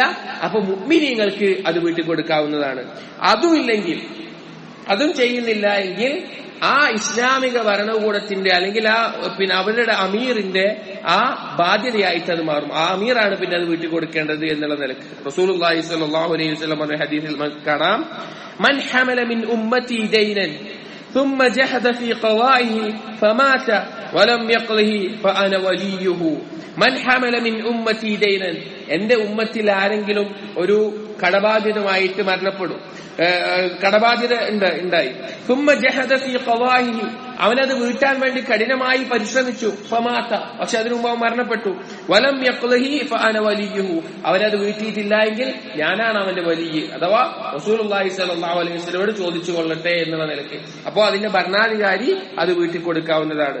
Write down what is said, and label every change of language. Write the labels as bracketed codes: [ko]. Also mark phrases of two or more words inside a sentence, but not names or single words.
[ml] അപ്പൊ മുഅ്മിനീങ്ങൾക്ക് അത് വീട്ടിൽ കൊടുക്കാവുന്നതാണ്. അതും ചെയ്യുന്നില്ല എങ്കിൽ ആ ഇസ്ലാമിക ഭരണകൂടത്തിന്റെ അല്ലെങ്കിൽ പിന്നെ അവരുടെ അമീറിന്റെ ആ ബാധ്യതയായിട്ട് അത് മാറും. ആ അമീറാണ് പിന്നെ അത് വീട്ടിൽ കൊടുക്കേണ്ടത് എന്നുള്ള നിലക്ക് [ar] رسول الله صلى الله عليه وسلم [ml] പറഞ്ഞ ഹദീസിൽ കാണാം, [ar] من حمل من أمتي دينا ثم جحد في قضائه فمات ولم يقضه فأنا وليه. من حمل من أمتي دينا, [ml] എന്റെ ഉമ്മത്തിൽ ആരെങ്കിലും ഒരു കടബാധ്യതമായിട്ട് മരണപ്പെടും, കടബാധ്യത ഉണ്ടായി, [ar] ثم جحد في قضائه, [ml] അവനത് വീട്ടാൻ വേണ്ടി കഠിനമായി പരിശ്രമിച്ചു, ഫമാത, പക്ഷെ അതിനു മുമ്പ് അവൻ മരണപ്പെട്ടു, [ar] ولم يقضه فأنا وليه, [ml] അവനത് വീട്ടിയിട്ടില്ല എങ്കിൽ ഞാനാണ് അവന്റെ വലിയ, അഥവാ [ar] رسول الله صلى الله عليه وسلم [ml] ചോദിച്ചു കൊള്ളട്ടെ എന്നുള്ള നിലയ്ക്ക്. അപ്പോ അതിന്റെ ഭരണാധികാരി അത് വീട്ടിൽ കൊടുക്കാവുന്നതാണ്.